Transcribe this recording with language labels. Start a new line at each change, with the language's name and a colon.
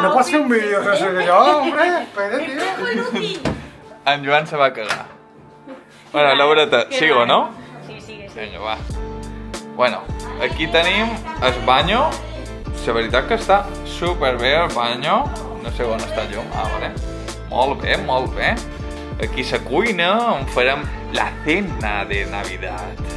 Spanish: ¿No puedo hacer un vídeo que soy yo, hombre? Espérate, tío. En Joan
Catalan: se va cagar.
Spanish: Bueno, Laureta, sigo, no? Sí, sigue.
Catalan: Vinga, va. Bueno, aquí tenim el banyo. La veritat que està superbé el banyo. No sé on està el llum. Ah, vale. Molt bé, molt bé. Aquí la cuina, on farem
Spanish: la cena de Navidad.